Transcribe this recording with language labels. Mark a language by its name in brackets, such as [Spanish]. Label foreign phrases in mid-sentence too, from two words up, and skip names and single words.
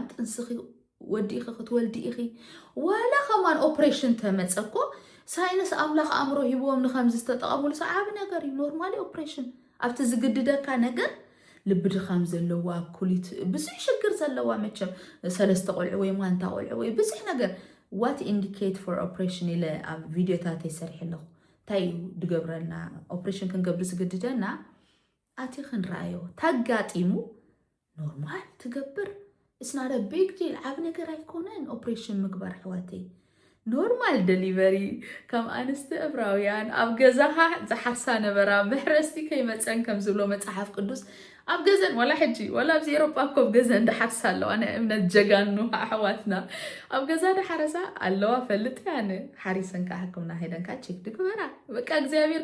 [Tigrinya] ጥንስኺ ወዲኺ ክትወልዲ ኢኺ ወላ ከማን ኦፕሬሽን ተመፀኮ ሳይንስ ኣምላኽ ኣእምሮ ሂቦም ንኸምዚ ዝተጠቐሙሉ ሰዓብ ነገር እዩ [English] normally operation [Tigrinya] ኣብቲ ዝግድደካ ነገር ልቢ ድኻም ዘለዋ ኩሊት ብዙሕ ሽግር ዘለዋ መቸም ሰለስተ ቆልዑ ወይ ማንታ ቆልዑ ወይ ብዙሕ ነገር [English] what indicate for [Tigrinya] operation ኢለ ኣብ ቪድዮታት ይሰርሕ ኣለኹ እንታይ እዩ ድገብረልና ኦፕሬሽን ክንገብር ዝግድደና ኣቲ ክንረኣዮ ታጋጢሙ ኖርማል ትገብር [English] it's not a big deal [Tigrinya] ዓብ ነገር ኣይኮነን ኦፕሬሽን ምግባር ሕዋተይ [English] normal delivery [Tigrinya] ከም ኣንስቲ ዕብራውያን ኣብ ገዛኻ ዝሓርሳ ነበራ ምሕረስቲ ከይመፀን ከም ዝብሎ መፅሓፍ ቅዱስ ኣብ ገዘን ወላ ሕጂ ወላ ኣብዚ ኤሮጳ ኮብ ገዘን እንዳሓርሳ ኣለዋ ኣነ እምነት ጀጋኑ ኣሕዋትና ኣብ ገዛ ዳሓረሳ ኣለዋ ፈልጥ ያነ ሓሪሰንካ ሕክምና ሄደንካ ቼክ ድግበራ በቃ እግዚኣብሔር